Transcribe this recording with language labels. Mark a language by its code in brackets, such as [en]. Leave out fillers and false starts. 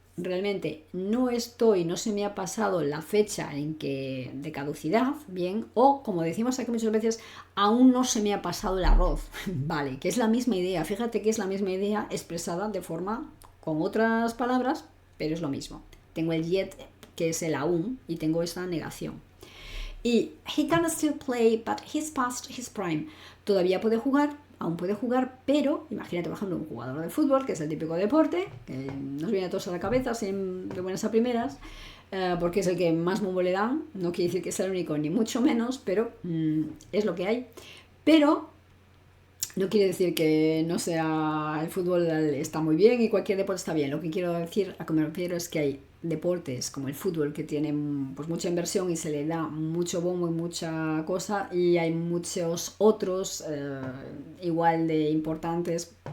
[es] Realmente no se me ha pasado la fecha de caducidad, bien, o como decimos aquí muchas veces, aún no se me ha pasado el arroz, vale, que es la misma idea, fíjate que es la misma idea expresada de forma, con otras palabras, pero es lo mismo. Tengo el yet, que es el aún, y tengo esta negación. [en] Y he can still play, but he's past his prime. [es] Todavía puede jugar, aún puede jugar, pero imagínate, por ejemplo, un jugador de fútbol, que es el típico deporte, que nos viene a todos a la cabeza, sin de buenas a primeras, porque es el que más bombo le dan. No quiere decir que sea el único, ni mucho menos, pero es lo que hay. Pero no quiere decir que no sea, el fútbol está muy bien y cualquier deporte está bien. Lo que quiero decir, a que me refiero, es que hay deportes como el fútbol que tienen pues mucha inversión y se le da mucho bombo y mucha cosa, y hay muchos otros igual de importantes.